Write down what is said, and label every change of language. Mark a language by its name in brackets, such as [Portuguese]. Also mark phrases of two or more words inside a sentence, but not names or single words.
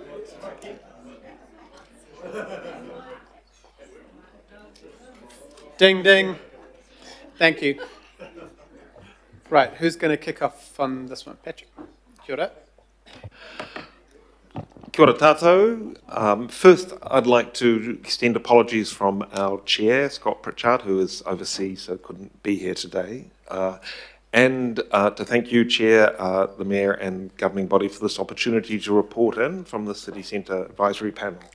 [English] Ding, ding. Thank you. Right, who's going to kick off on this one? [Māori] Patrick. Kia ora. Kia ora tātou. [English] First, I'd like to extend apologies from our chair, Scott Pritchard, who is overseas, so couldn't be here today. And to thank you, Chair, the Mayor and governing body for this opportunity to report in from the City Centre Advisory Panel.